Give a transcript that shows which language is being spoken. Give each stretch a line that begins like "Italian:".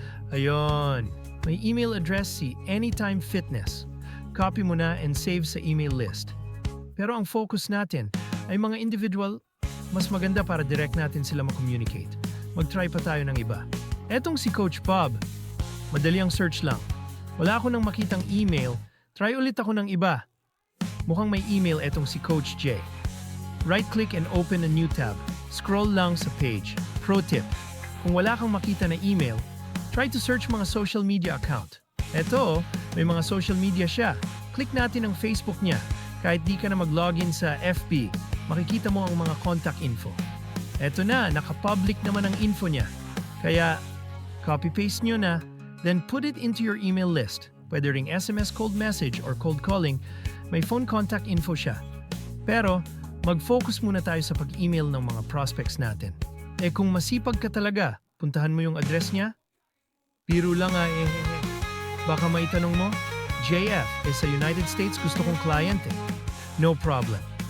Filipino: Ayun, may email address si Anytime Fitness. Copy mo na and save sa email list. Pero ang focus natin ay mga individual, mas maganda para direct natin sila mag-communicate. Mag-try pa tayo ng iba. Etong si Coach Bob, madali ang search lang. Wala ako nang makitang email, try ulit ako ng iba. Mukhang may email etong si Coach J.
English: Right-click and open a new tab. Scroll lang sa page.
Filipino: Pro tip, kung wala kang makita na email,
English: try to search
Filipino: mga social media account. Eto, may mga social media siya. Click natin ang Facebook niya. Kahit di ka na mag-login sa FB, makikita mo ang mga contact info. Eto na, naka-public naman ang info niya. Kaya, copy-paste nyo na,
English: then put it into your email list.
Filipino: Pwede ring SMS cold message or cold calling, may phone contact info siya. Pero, mag-focus muna tayo sa pag-email ng mga prospects natin. Kung masipag ka talaga, puntahan mo yung address niya. Biro lang Baka may tanong mo, JF, sa United States gusto kong client No problem.